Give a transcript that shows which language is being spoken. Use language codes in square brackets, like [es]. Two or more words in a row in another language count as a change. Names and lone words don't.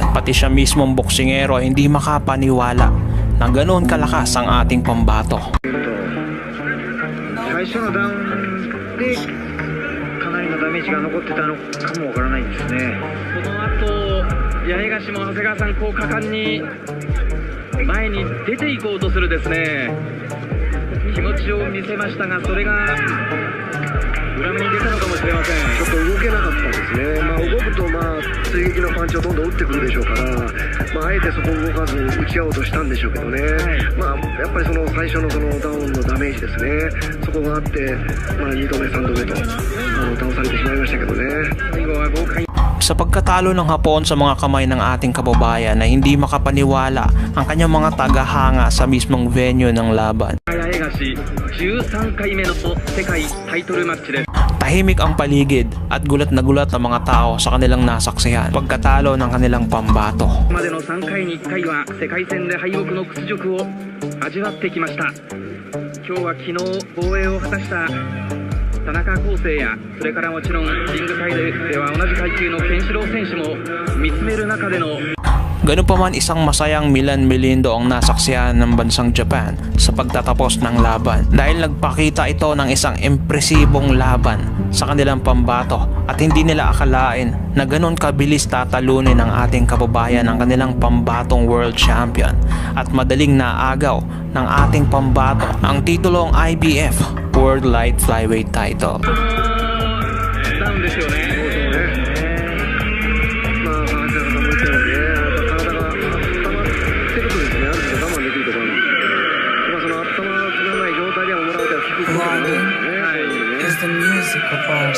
[tl] Pati siya mismong boksingero ay hindi makapaniwala na ganoon kalakas ang ating pambato. [ja] 最初のダウンでかなりのダメージが残ってたのかもわからないんですね。この後八重樫も長谷川さんこう果敢に前に出ていこうとするですね気持ちを見せましたがそれが裏目に出たのかもしれません。ちょっと動けなかったですね。動くと追撃のパンチをどんどん打ってくるでしょうから、あえてそこを動かず打ち合おうとしたんでしょうけどね、やっぱりその最初のそのダウンのダメージですね、そこがあって、2度目3度目と倒されてしまいましたけどね。最後は豪快。 [tl] Sa pagkatalo ng Hapon sa mga kamay ng ating kababayan na hindi makapaniwala ang kanyang mga tagahanga sa mismong venue ng laban. Tahimik ang paligid at gulat na gulat ang mga tao sa kanilang nasaksihan pagkatalo ng kanilang pambato. [ja] 3 回に1回は世界戦で敗北の屈辱を味わってきました。今日は昨日防衛を果たした田中康生やそれからもちろんリングサイドでは同じ階級のケンシロウ選手も見つめる中での [tl] Ganun pa man isang masayang Milan Melindo ang nasaksihan ng bansang Japan sa pagtatapos ng laban dahil nagpakita ito ng isang impresibong laban sa kanilang pambato at hindi nila akalain na ganun kabilis tatalunin ng ating kababayan ang kanilang pambatong world champion at madaling naagaw ng ating pambato ang titulong [en] IBF World Light Flyweight title. [ja] ダウンですよね。 [en] The music of ours.